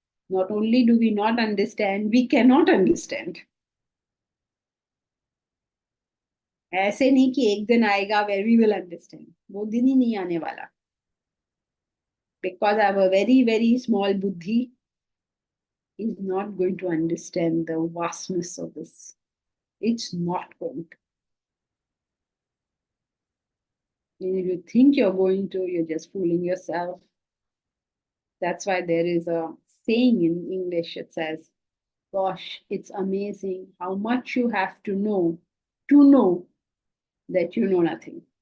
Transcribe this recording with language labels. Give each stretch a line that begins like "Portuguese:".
English: Not only do we not understand, we cannot understand.
Hindi: ऐसे नहीं कि एक दिन आएगा
English: where we will understand.
Hindi: वो दिन ही नहीं आने वाला.
English: Because I have a very, very small buddhi is not going to understand the vastness of this. It's not going to. And if you think you're going to, you're just fooling yourself. That's why there is a saying in English, it says, gosh, it's amazing how much you have to know that you know nothing.